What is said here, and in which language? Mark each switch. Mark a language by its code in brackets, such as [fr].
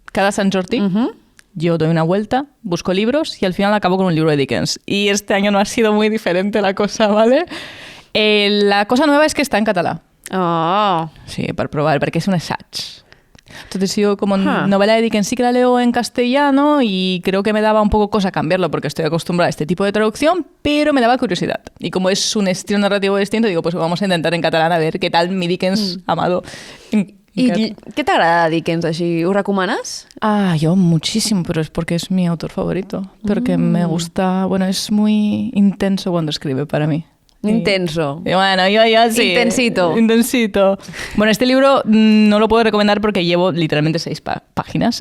[es] Cada San Jordi yo doy una vuelta, busco libros y al final acabo con un libro de Dickens. Y este año no ha sido muy diferente la cosa, ¿vale? La cosa nueva es que está en catalán. Oh. [ca] Sí, per provar, perquè és un assaig. [es] Entonces yo como novela de Dickens sí que la leo en castellano y creo que me daba un poco cosa cambiarlo porque estoy acostumbrada a este tipo de traducción, pero me daba curiosidad. Y como es un estilo narrativo distinto, digo, pues vamos a intentar en catalán a ver qué tal mi Dickens amado. [ca] I què t'agrada de Dickens, així? Ho recomanes? [es] Yo muchísimo, pero es porque es mi autor favorito. Porque me gusta, bueno, es muy intenso cuando escribe para mí. Intenso. Y bueno, yo sí. Intensito. Bueno, este libro no lo puedo recomendar porque llevo literalmente 6 páginas.